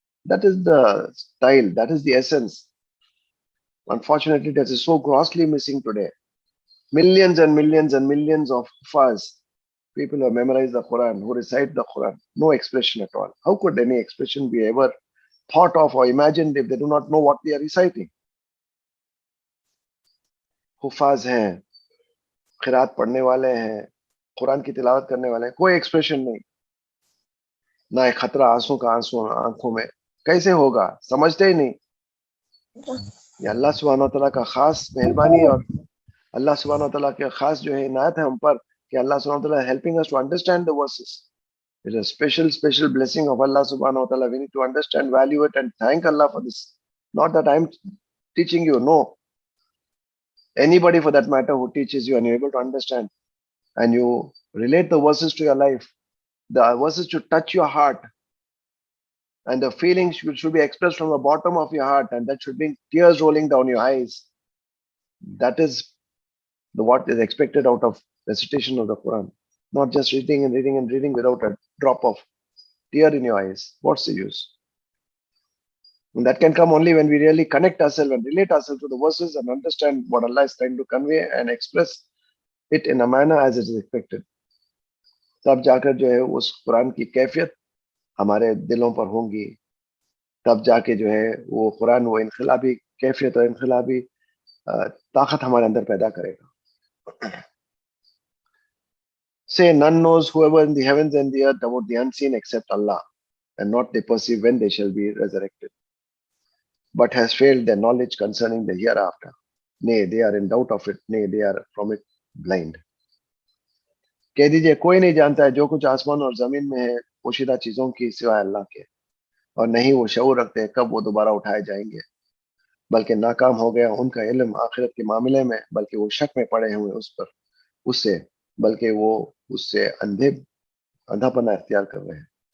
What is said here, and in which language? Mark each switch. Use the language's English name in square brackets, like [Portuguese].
[English] That is the style, that is the essence. Unfortunately, that is so grossly missing today. Millions and millions and millions of kuffars, people who have memorized the Quran, who recite the Quran, no expression at all. How could any expression be ever thought of or imagined if they do not know what they are reciting? [Hindi] हुफाज हैं, खिरात पढ़ने वाले हैं, कुरान की तिलावत करने वाले हैं, कोई एक्सप्रेशन नहीं, ना एक खतरा आंसू का आंसू आंखों में, कैसे होगा? समझते ही नहीं। ये अल्लाह सुब्हानहू व तआला का खास मेहरबानी और अल्लाह सुब्हानहू व तआला के खास जो है इनायत है हम पर कि अल्लाह सुब्हानहू व तआला [English] helping us to understand the verses. It's a special blessing of Allah subhanahu wa ta'ala. We need to understand, value it, and thank Allah for this. Not that I'm teaching you, no. Anybody for that matter who teaches you and you're able to understand and you relate the verses to your life, the verses should touch your heart and the feelings should be expressed from the bottom of your heart, and that should be tears rolling down your eyes. That is what is expected out of recitation of the Quran. Not just reading and reading and reading without a drop of tear in your eyes. What's the use? And that can come only when we really connect ourselves and relate ourselves to the verses and understand what Allah is trying to convey and express it in a manner as it is expected. [Hindi] तब जाकर जो है उस कुरान की कैफियत हमारे दिलों पर होंगी, तब जाके जो है वो कुरान वो इनकलाबी कैफियत और इनकलाबी ताकत हमारे अंदर पैदा करेगा. [English] Say, none knows whoever in the heavens and the earth about the unseen except Allah, and not they perceive when they shall be resurrected. But has failed their knowledge concerning the hereafter. Nay, they are in doubt of it. Nay, they are from it blind. [Hindi] कह दीजिए कोई नहीं जानता है जो कुछ आसमान और जमीन में है पोशीदा चीजों की सिवाय अल्लाह के, और नहीं वो शऊर रखते हैं कब वो दोबारा उठाए जाएंगे. बल्कि नाकाम हो गया उनका इल्म आखिरत के मामले में, बल्कि वो शक में पड़े हुए उस पर उससे, बल्कि वो उससे अंधापना इख्तियार कर रहे हैं.